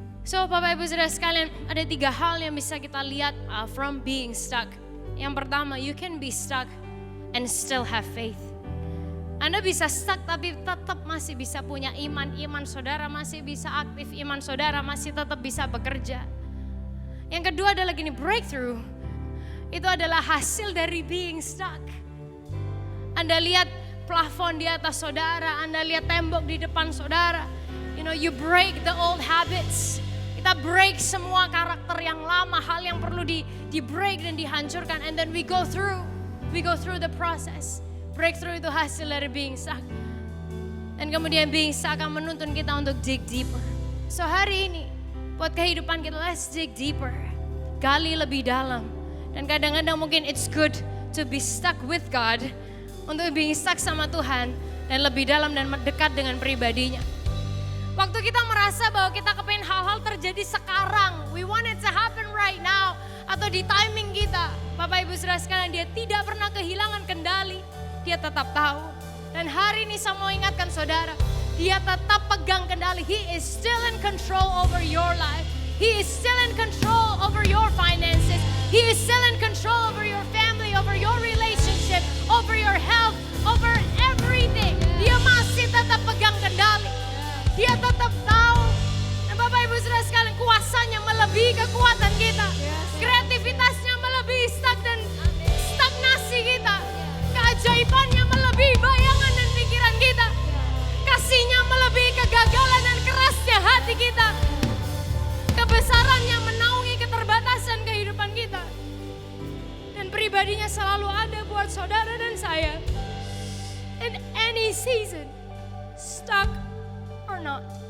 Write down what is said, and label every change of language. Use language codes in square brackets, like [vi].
[id] So Bapak Ibu Saudara sekalian, ada 3 hal yang bisa kita lihat [en] from being stuck. Yang pertama, you can be stuck and still have faith. [id] Anda bisa stuck tapi tetap masih bisa punya iman. Iman saudara masih bisa aktif, iman saudara masih tetap bisa bekerja. Yang kedua adalah gini, breakthrough. Itu adalah hasil dari [en] being stuck. [id] Anda lihat plafon di atas saudara, Anda lihat tembok di depan saudara. [en] You know, you break the old habits. [id] Kita break semua karakter yang lama, hal yang perlu di break dan dihancurkan. [en] And then we go through the process. [id] Breakthrough itu hasil dari [en] being stuck. [id] Dan kemudian being stuck akan menuntun kita untuk [en] dig deeper. [id] So hari ini, buat kehidupan kita, [en] let's dig deeper. [id] Gali lebih dalam. Dan kadang-kadang mungkin [en] it's good to be stuck with God. [id] Untuk [en] being stuck [id] sama Tuhan. Dan lebih dalam dan dekat dengan pribadinya. Waktu kita merasa bahwa kita kepengen hal-hal terjadi sekarang, [en] we want it to happen right now, [id] atau di timing kita, Bapak Ibu Saudara sekalian, dia tidak pernah kehilangan kendali, dia tetap tahu. Dan hari ini saya mau ingatkan saudara, dia tetap pegang kendali, [en] he is still in control over your life, he is still in control over your finances, he is still in control over your family, over your relationship, over your health, over everything. [id] Dia masih tetap pegang kendali. Dia tetap tahu. Dan Bapak Ibu Saudara sekalian, kuasanya melebihi kekuatan kita. Kreativitasnya melebihi stagnasi kita. Keajaibannya melebihi bayangan dan pikiran kita. Kasihnya melebihi kegagalan dan kerasnya hati kita. Kebesarannya menaungi keterbatasan kehidupan kita. Dan pribadinya selalu ada buat saudara dan saya. [en] In any season, stuck or not.